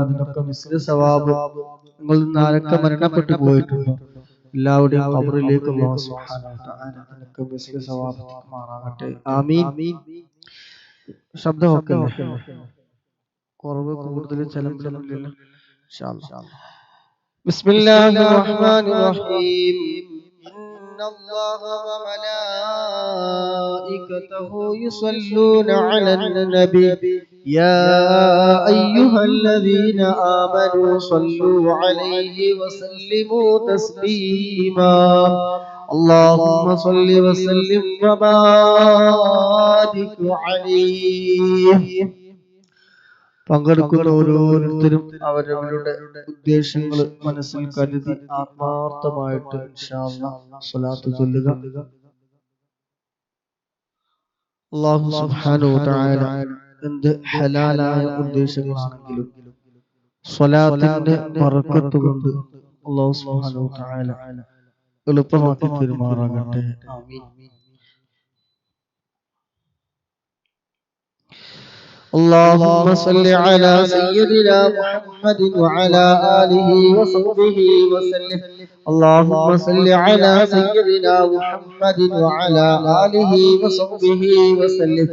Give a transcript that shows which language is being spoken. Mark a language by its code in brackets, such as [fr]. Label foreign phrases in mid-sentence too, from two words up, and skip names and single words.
[ml] അതിനൊക്കെ [ar] مثل ثواب [ml] നിങ്ങളിൽ നിന്ന് ആരൊക്കെ മരണപ്പെട്ടു പോയിട്ടുണ്ടോ എല്ലാവരുടെയും ഖബറിലേക്ക് [ar] الله سبحانه وتعالى [ml] അതിനൊക്കെ [ar] مثل ثواب [ml] മാറാകട്ടെ. ആമീൻ. ശബ്ദമൊക്കെ കുറവ് കൂടുതൽ ചലമ്പിലൊന്നുമില്ലല്ലോ. [ar] إن شاء الله. بسم الله الرحمن الرحيم. إن الله وملا وملائكته يصلون على النبي يا أيها الذين آمنوا صلوا عليه وسلموا تسليما اللهم صل وسلم وبارك عليه. [ml] പങ്കെടുക്കുന്ന ഓരോരുത്തരും അവരവരുടെ ഉദ്ദേശങ്ങൾ മനസ്സിൽ കരുതി ആത്മാർത്ഥമായിട്ട് [ar] إن شاء الله [ml] സ്വലാത്ത് ചൊല്ലുക. [ar] الله سبحانه وتعالى [ml] എന്ത് ഹലാലായ ഉദ്ദേശങ്ങളാണെങ്കിലും സ്വലാത്തിന്റെ ബറക്കത്ത് കൊണ്ട് [ar] الله سبحانه وتعالى [ml] എളുപ്പമാക്കി തരുമാറാകട്ടെ. ആമീൻ. [ar] اللهم صل على سيدنا محمد وعلى آله وصحبه وسلم. اللهم صل على سيدنا محمد وعلى آله وصحبه وسلم.